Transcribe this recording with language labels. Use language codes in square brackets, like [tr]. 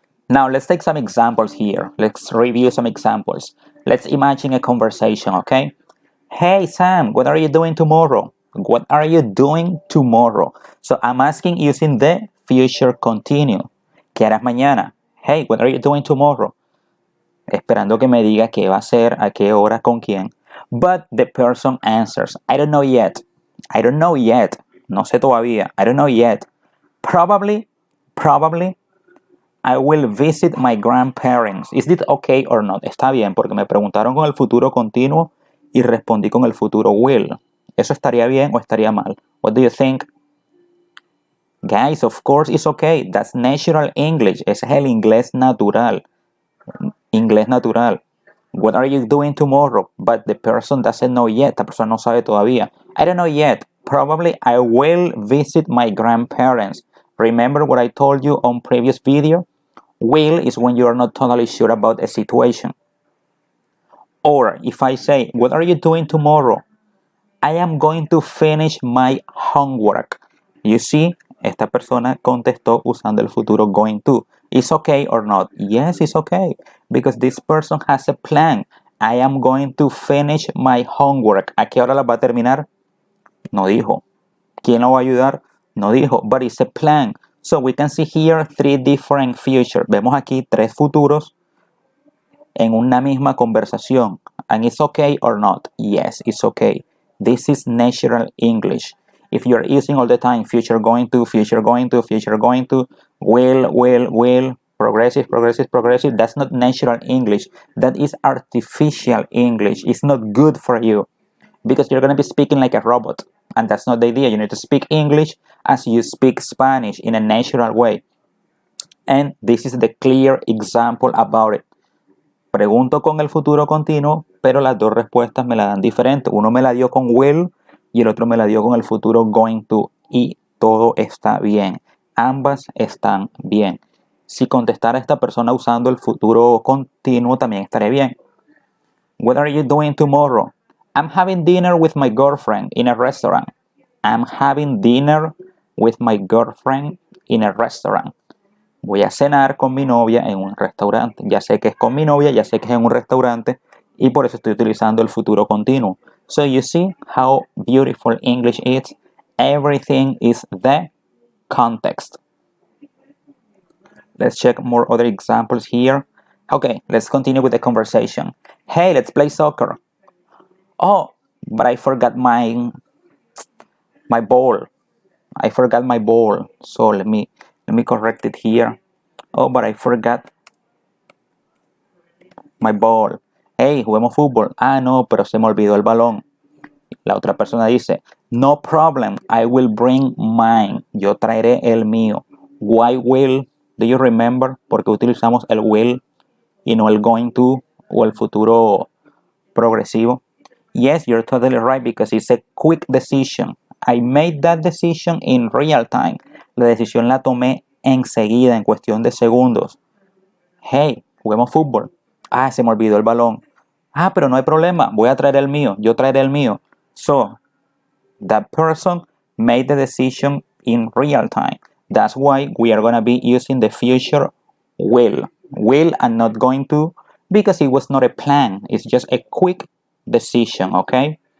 [en] Now let's take some examples here. Let's review some examples. Let's imagine a conversation, okay? Hey Sam, what are you doing tomorrow? What are you doing tomorrow? So I'm asking using the future continuous. [es] ¿Qué harás mañana? [en] Hey, what are you doing tomorrow? [es] Esperando que me diga qué va a hacer, a qué hora, con quién. [en] But the person answers, I don't know yet. I don't know yet. [es] No sé todavía. [en] I don't know yet. Probably, I will visit my grandparents. Is it okay or not? [es] Está bien, porque me preguntaron con el futuro continuo y respondí con el futuro will. ¿Eso estaría bien o estaría mal? [en] What do you think? Guys, of course it's okay. That's natural English. [es] Ese es el inglés natural. Inglés natural. [en] What are you doing tomorrow? But the person doesn't know yet. [es] La persona no sabe todavía. [en] I don't know yet. Probably I will visit my grandparents. Remember what I told you on previous video? Will is when you are not totally sure about a situation. Or if I say, what are you doing tomorrow? I am going to finish my homework. You see, [es] esta persona contestó usando el futuro going to. [en] Is okay or not? Yes, it's okay. Because this person has a plan. I am going to finish my homework. [es] ¿A qué hora la va a terminar? No dijo. ¿Quién lo va a ayudar? No dijo. [en] But it's a plan. So we can see here three different futures. [es] Vemos aquí tres futuros en una misma conversación. [en] And it's okay or not? Yes, it's okay. This is natural English. If you're using all the time future going to, future going to, future going to, will, progressive, that's not natural English. That is artificial English. It's not good for you because you're going to be speaking like a robot. And that's not the idea. You need to speak English as you speak Spanish in a natural way. And this is the clear example about it. [es] Pregunto con el futuro continuo, pero las dos respuestas me la dan diferente. Uno me la dio con will y el otro me la dio con el futuro going to. Y todo está bien. Ambas están bien. Si contestara esta persona usando el futuro continuo, también estaré bien. [en] What are you doing tomorrow? I'm having dinner with my girlfriend in a restaurant. I'm having dinner with my girlfriend in a restaurant. [es] Voy a cenar con mi novia en un restaurante. Ya sé que es con mi novia, ya sé que es en un restaurante y por eso estoy utilizando el futuro continuo. [en] So you see how beautiful English is. Everything is the context. Let's check more other examples here. Okay, let's continue with the conversation. Hey, let's play soccer. Oh, but I forgot my ball. I forgot my ball. So let me correct it here. Oh, but I forgot my ball. [es] Hey, juguemos fútbol. Ah, no, pero se me olvidó el balón. La otra persona dice, [en] no problem, I will bring mine. [es] Yo traeré el mío. [en] Why will? Do you remember? [es] Porque utilizamos el will y no el going to o el futuro progresivo. [en] Yes, you're totally right because it's a quick decision. I made that decision in real time. [es] La decisión la tomé enseguida, en cuestión de segundos. Hey, juguemos fútbol. Ah, se me olvidó el balón. Ah, pero no hay problema, voy a traer el mío. Yo traeré el mío. [en] So, that person made the decision in real time. That's why we are going to be using the future will. Will and not going to, because it was not a plan. It's just a quick decision, okay?